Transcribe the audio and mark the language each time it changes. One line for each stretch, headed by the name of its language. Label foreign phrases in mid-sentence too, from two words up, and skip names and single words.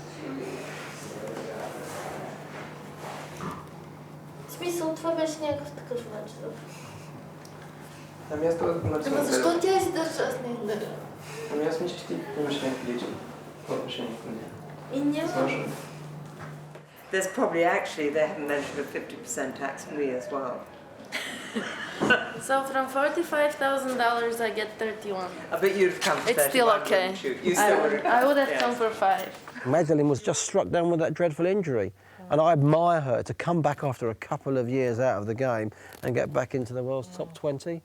Bulgarian: В смисъл, това беше някакъв такъв матч. Ами аз това матч Ама защо тя издържа? Аз не издържа. Ами аз мисля, че ти имаш някакви лични отношения към нея. И няма.
English: There's probably actually, they haven't measured a 50% tax for me as well. So from $45,000 I get 31. I bet you'd have come for 31. It's still okay. You still would have come. I would have come for 5. Magdalene was just struck down with that dreadful injury. And I admire her to come back after a couple of years out of the game and get back into the world's top 20.